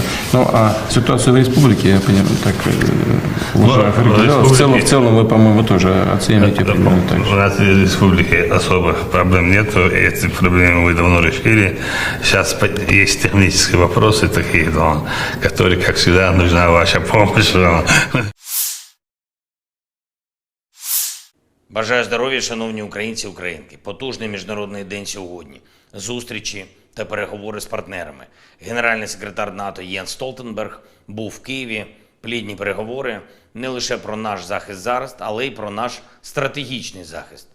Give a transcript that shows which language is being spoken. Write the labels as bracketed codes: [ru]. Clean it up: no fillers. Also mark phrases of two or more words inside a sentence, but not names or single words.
[ru] Ну, а ситуацию в республике, я понимаю, так уже определял. В целом вы, по-моему, тоже оцените примерно так же. У нас в республике особых проблем нет. Эти проблемы мы давно решили. Сейчас есть технические вопросы такие, да, которые, как всегда, нужна ваша помощь. Да. [uk] Бажаю здоров'я, шановні українці і українки. Потужний міжнародний день сьогодні. Зустрічі та переговори з партнерами. Генеральний секретар НАТО Єнс Столтенберг був в Києві. Плідні переговори не лише про наш захист зараз, але й про наш стратегічний захист.